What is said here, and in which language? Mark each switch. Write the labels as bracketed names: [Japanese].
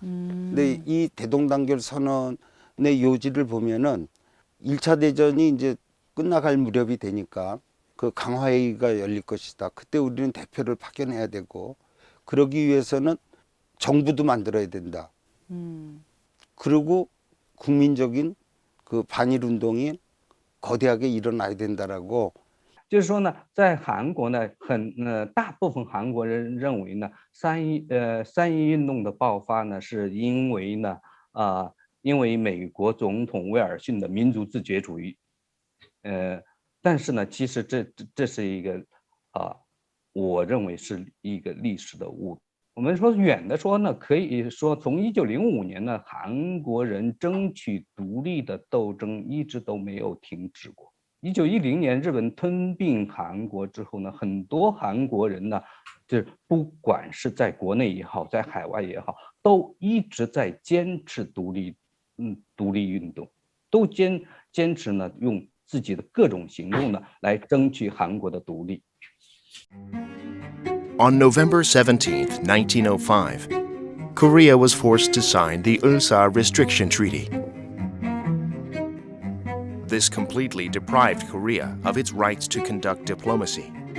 [Korean] 근데 이 대동단결 선언의 요지를 보면은 1차 대전이 이제 끝나갈 무렵이 되니까 그 강화회의가 열릴 것이다. 그때 우리는 대표를 파견해야 되고 그러기 위해서는 정부도 만들어야 된다. 그리고 국민적인 그 반일 운동이 거대하게 일어나야 된다라고. [Chinese] 就是说呢，在韩国呢，大部分韩国人认为呢，三一运动的爆发呢，是因为呢，因为美国总统威尔逊的民族自决主义，但是呢，其实这是一个我认为是一个历史的误。我们说远的说呢，可以说从1905年呢，韩国人争取独立的斗争一直都没有停止过。 1910年日本吞并韩国之后呢，很多韩国人呢，就是不管是在国内也好，在海外也好，都一直在坚持独立运动，都坚持呢，用自己的各种行动呢，来争取韩国的独立。 [English] On November 17, 1905, Korea was forced to sign the Ulsa Restriction Treaty. This completely deprived Korea of its rights to conduct diplomacy.